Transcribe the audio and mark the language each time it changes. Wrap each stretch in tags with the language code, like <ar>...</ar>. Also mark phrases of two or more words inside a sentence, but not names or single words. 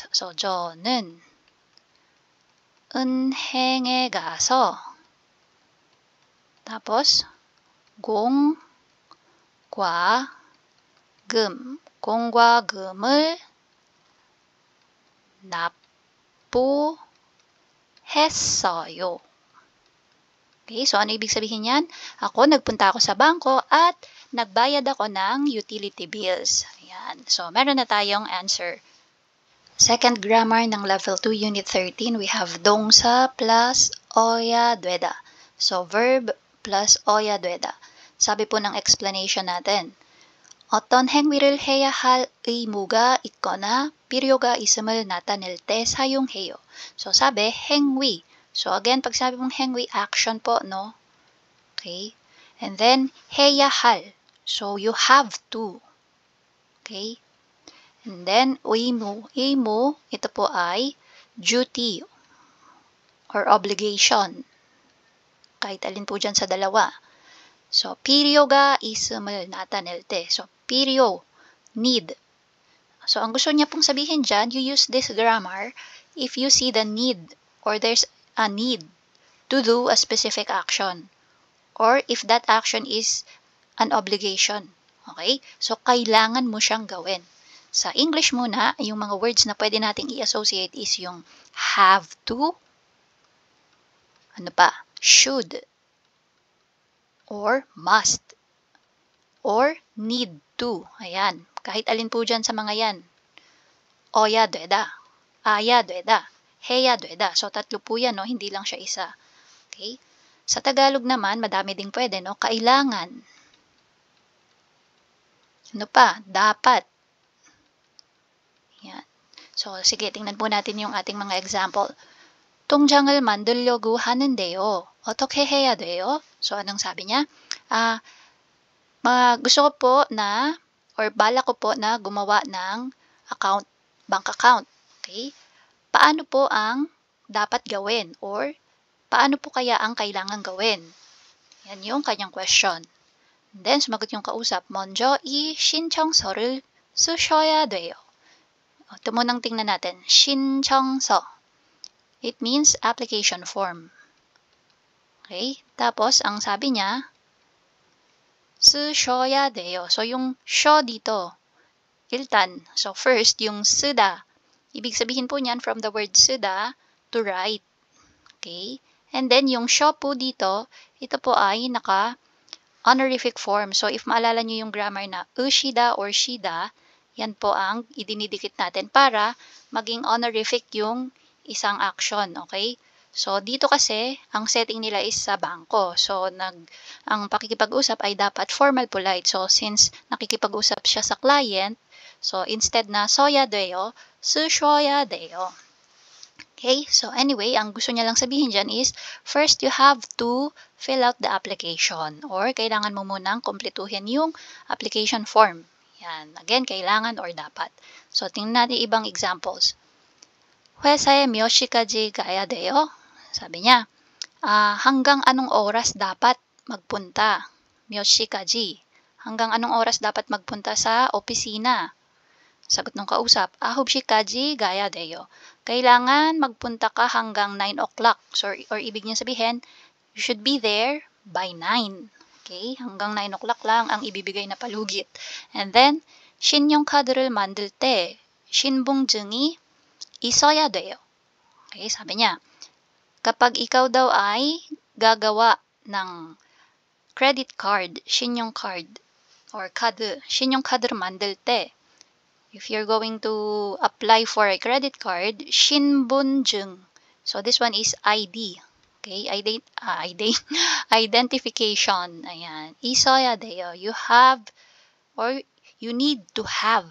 <en>So,</en> <ko>저는 은행에 가서 tapos 공과금을 납부했어요.</ko> <tl>Okay, so ano ibig sabihin yan? Nagpunta ako sa bangko at nagbayad ako ng</tl> <en>utility bills.</en> <tl>Ayan. So, meron na tayong answer.</tl> <en>Second grammar ng Level 2, Unit 13, we have 동사 plus</en> <ko>어야 되다.</ko> <en>So, verb plus</en> <ko>어야 되다.</ko> <tl>사비 po ng explanation natin.</tl> <ko>어떤 행위를 해야 할 의무가 있거나 필요가 있음을 나타낼 때 사용해요.</ko> <tl>So, sabi, 행위. So, again, pag sabi mong 행위, action po, no?</tl> <en>Okay? And then,</en> <ko>해야 할.</ko> <en>So, you have to. Okay? And then,</en> <ko>의무. 의무,</ko> <tl>ito po ay</tl> <en>duty or obligation.</en> <tl>Kahit alin po dyan sa dalawa.</tl> <en>So,</en> <ko>필요가 있음을 나타낼 때. So, 필요,</ko> <en>need. So,</en> <tl>ang gusto niya pong sabihin dyan,</tl> <en>you use this grammar if you see the need or there's a need to do a specific action. Or if that action is an obligation. Okay? So,</en> <tl>kailangan mo siyang gawin. Sa English muna, yung mga words na pwede nating i-associate is yung</tl> <en>have to,</en> <tl>ano pa,</tl> <en>should, or must, or need to.</en> <tl>Ayan. Kahit alin po dyan sa mga yan.</tl> <ko>어야 되다, 아야 되다, 해야 되다.</ko> <tl>So, tatlo po yan, no? Hindi lang siya isa. Okay? Sa Tagalog naman, madami ding pwede, no? Kailangan. Ano pa? Dapat. Yan. So, sige, tingnan po natin yung ating mga example.</tl> <ko>통장을 만들려고 하는데요. 어떻게 해야 돼요?</ko> <tl>So, anong sabi niya? Gusto ko po na, or bala ko po na gumawa ng account,</tl> <en>bank account.</en> <tl>Okay? Paano po ang dapat gawin? Or, paano po kaya ang kailangan gawin? Yan yung kanyang question. And then, sumagot yung kausap,</tl> <ko>먼저 이 신청서를 쓰셔야 돼요.</ko> <tl>Ito munang tingnan natin.</tl> <ko>신청서.</ko> <en>It means application form.</en> <tl>Okay? Tapos, ang sabi niya,</tl> <ko>쓰셔야 돼요.</ko> <tl>So, yung sho dito, iltan. So, first, yung 쓰다. Ibig sabihin po niyan from the word 쓰다</tl> <en>to write. Okay? And then,</en> <tl>yung sho po dito, ito po ay naka-honorific form. So, if maalala nyo yung grammar na 으시다 or shida, yan po ang idinidikit natin para maging honorific yung isang action, okay? So, dito kasi, ang setting nila is sa bangko. So, ang pakikipag-usap ay dapat</tl> <en>formal polite.</en> <tl>So, since nakikipag-usap siya sa client, so, instead na</tl> <ko>써야 돼, 쓰셔야 돼.</ko> <en>Okay? So, anyway,</en> <tl>ang gusto niya lang sabihin dyan is,</tl> <en>first, you have to fill out the application. Or,</en> <tl>kailangan mo munang kumpletuhin yung</tl> <en>application form.</en> <tl>Yan. Again, kailangan or dapat. So, tingnan natin ibang examples.</tl> <ko>회사에 몇 시까지 가야 돼요?</ko> <tl>사비 niya, hanggang anong oras dapat magpunta?</tl> <ko>몇 시까지?</ko> <tl>Hanggang anong oras dapat magpunta sa opisina? Sagot ng kausap,</tl> <ko>9시까지 가야 돼요.</ko> <tl>Kailangan magpunta ka hanggang</tl> <en>9 o'clock.</en> <tl>So, or ibig niya sabihin,</tl> <en>you should be there by 9. Okay?</en> <tl>Hanggang</tl> <en>9 o'clock</en> <tl>lang ang ibibigay na palugit.</tl> <en>And then,</en> <ko>신용카드를 만들 때 신분증이 있어야 돼요.</ko> <tl>Okay, sabi niya, kapag ikaw daw ay gagawa ng</tl> <en>credit card,</en> <tl>신용 card, or card,</tl> <ko>신용 카드를 만들 때,</ko> <en>if you're going to apply for a credit card, 신분증. So, this one is ID. Okay, identification.</en> <tl>Ayan.</tl> <ko>있어야 돼요.</ko> <en>You have, or you need to have.</en>